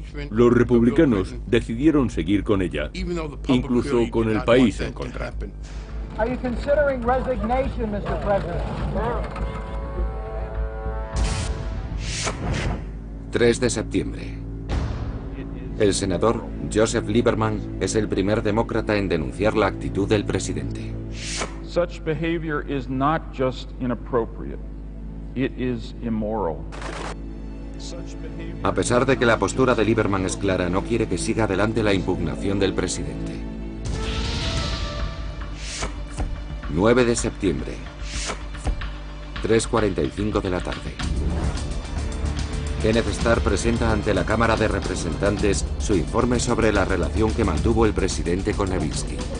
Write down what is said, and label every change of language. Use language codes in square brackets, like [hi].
[es] Los republicanos decidieron seguir con ella, incluso con el país en contra. [en] Are you considering resignation, Mr. President? [es] 3 de septiembre. El senador Joseph Lieberman es el primer demócrata en denunciar la actitud del presidente. [en] Such behavior is not just inappropriate, it is immoral. [es] A pesar de que la postura de Lieberman es clara, no quiere que siga adelante la impugnación del presidente. 9 de septiembre, 3:45 de la tarde. Kenneth Starr presenta ante la Cámara de Representantes su informe sobre la relación que mantuvo el presidente con Levinsky.